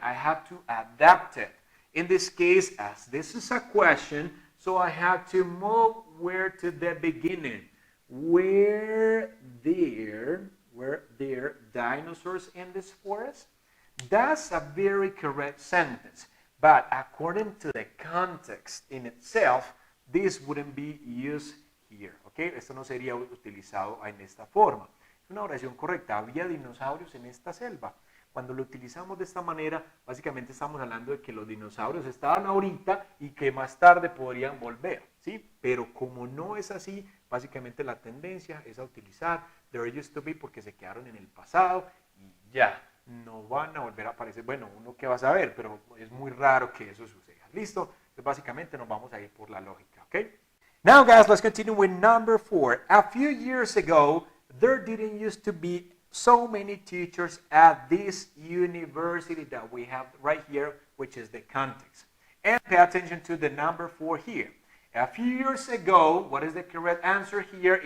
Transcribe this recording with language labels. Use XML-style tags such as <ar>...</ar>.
<en>I have to adapt it. In this case, as this is a question, so I have to move where to the beginning. Were there dinosaurs in this forest? That's a very correct sentence. But according to the context in itself, this wouldn't be used here. Okay?</en> <es>Esto no sería utilizado en esta forma. Una oración correcta. Había dinosaurios en esta selva. Cuando lo utilizamos de esta manera, básicamente estamos hablando de que los dinosaurios estaban ahorita y que más tarde podrían volver, ¿sí? Pero como no es así, básicamente la tendencia es a utilizar there used to be porque se quedaron en el pasado y ya, no van a volver a aparecer. Bueno, uno que va a saber, pero es muy raro que eso suceda. ¿Listo? Entonces básicamente nos vamos a ir por la lógica, ¿ok?</es> <en>Now guys, let's continue with number 4. A few years ago, there didn't used to be so many teachers at this university that we have right here, which is the context. And pay attention to the number 4 here. A few years ago, what is the correct answer here?</en>